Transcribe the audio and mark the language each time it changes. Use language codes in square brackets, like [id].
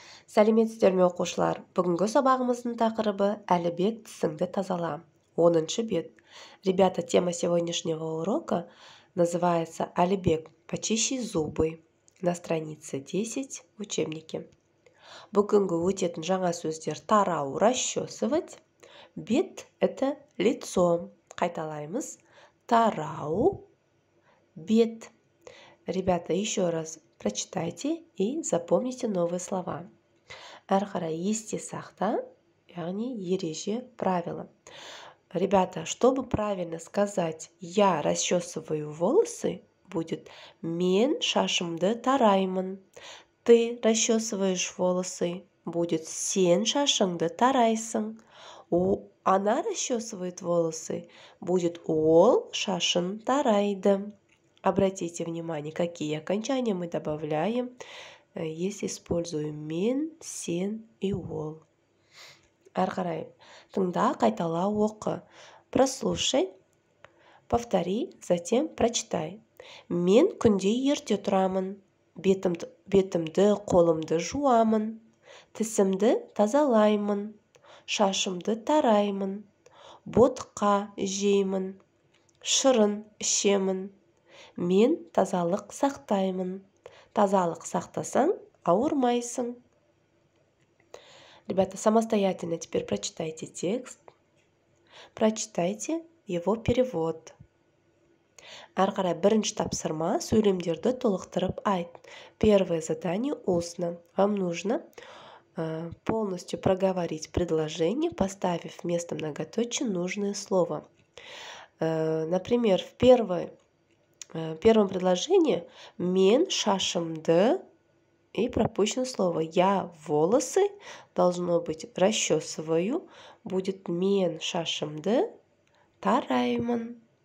[kk] Сәлеметсіздер ме оқушылар? Бүгінгі сабағымыздың тақырыбы әлібек тісіңді тазала. 10-шы бет. [ru] Ребята, тема сегодняшнего урока называется «Алибек, почищи зубы» на странице 10 в учебнике. [kk] Бүгінгі өтетін жаңа сөздер тарау, [ru] расчесывать. Бет – это лицо. [kk] Қайталаймыз. Тарау, бет. [ru] Ребята, еще раз прочитайте и запомните новые слова. [kk] Әрі қарай есте сақта, яғни ереже, [ru] правила. Ребята, чтобы правильно сказать «я расчесываю волосы», будет [kk] «мен шашымды тараймын». [ru] Ты расчесываешь волосы, будет [kk] «сен шашыңды тарайсың». [ru] Она расчесывает волосы, будет [kk] «ол шашын тарайды». [ru] Обратите внимание, какие окончания мы добавляем, если используем мен, сен и ол. [kk] Әрі қарай тыңда, қайтала, оқы. [ru] Прослушай, повтори, затем прочитай. [kk] Мен күнде ерте тұрамын. Бетімді, қолымды жуамын. Тісімді тазалаймын. Шашымды тараймын. Ботқа жеймін. Шырын ішемін. Мен тазалық сақтаймын. Тазалық сақтасаң, ауырмайсың. [ru] Ребята, самостоятельно теперь прочитайте текст. Прочитайте его перевод. [kk] Әрі қарай бірінші тапсырма, сөйлемдерді толықтырып айт. [ru] Первое задание устно. Вам нужно полностью проговорить предложение, поставив вместо многоточия нужное слово. Например, в первом предложении [kk] «мен шашымды» [ru] и пропущено слово «я волосы» должно быть «расчесываю», будет [kk] «мен шашымды тараймын».